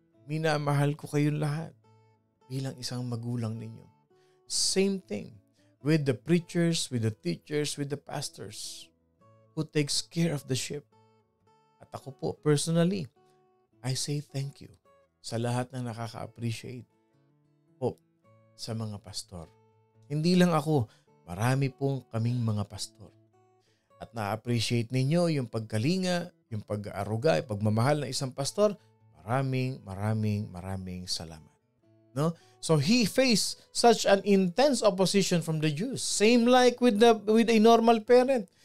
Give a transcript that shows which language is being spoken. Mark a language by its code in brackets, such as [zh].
[tl] Minamahal ko kayong lahat bilang isang magulang ninyo. [en] Same thing with the preachers, with the teachers, with the pastors who takes care of the sheep. [tl] At ako po, personally, [en] I say thank you [tl] sa lahat ng nakaka-appreciate po sa mga pastor. Hindi lang ako, marami pong kaming mga pastor. At na-appreciate ninyo yung pagkalinga, yung pag-aaruga, yung pagmamahal ng isang pastor. Maraming salamat. No? [en] So he faced such an intense opposition from the Jews. Same like with a normal parent.